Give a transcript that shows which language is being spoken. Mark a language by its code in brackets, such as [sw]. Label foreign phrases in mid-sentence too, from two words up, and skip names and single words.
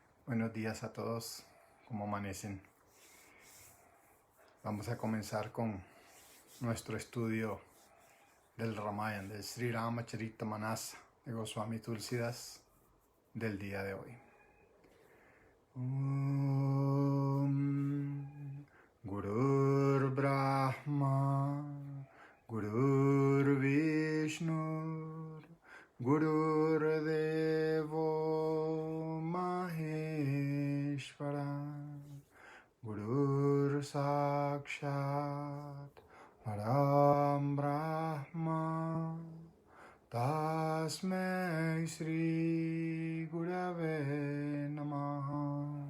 [es] Buenos días a todos, ¿cómo amanecen? Vamos a comenzar con nuestro estudio del Ramayana, del Sri Ramacharita Manas de Goswami Tulsidas del día de hoy. [sa] Gurur Brahma, Gurur Vishnu, Gurur Devo Maheshwara, Gurur Sakshat Param Brahma, Tasmai Sri Gurave Namaha.